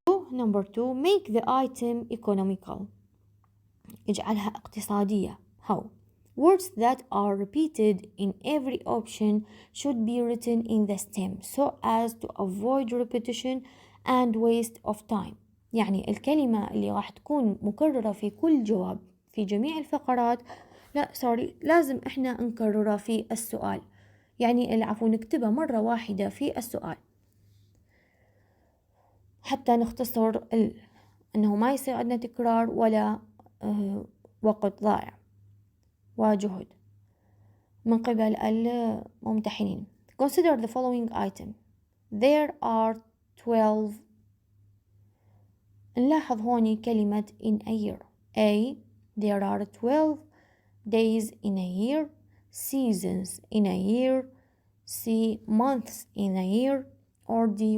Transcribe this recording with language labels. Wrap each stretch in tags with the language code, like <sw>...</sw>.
<en>Number 2, make the item economical.</en> <ar>اجعلها اقتصادية.</ar> <en>How? Words that are repeated in every option should be written in the stem so as to avoid repetition and waste of time.</en> <ar>يعني الكلمة اللي راح تكون مكررة في كل جواب في جميع الفقرات لازم احنا نكررها في السؤال. يعني نكتبها مرة واحدة في السؤال حتى نختصر انه ما يصير عندنا تكرار ولا وقت ضائع وجهد من قبل الممتحنين.</ar> <en>Consider the following item. There are 12.</en> <ar>نلاحظ هوني كلمة</ar> <en>in a year. A. There are 12 days in a year. Seasons in a year. C. Months in a year. Or D.</en>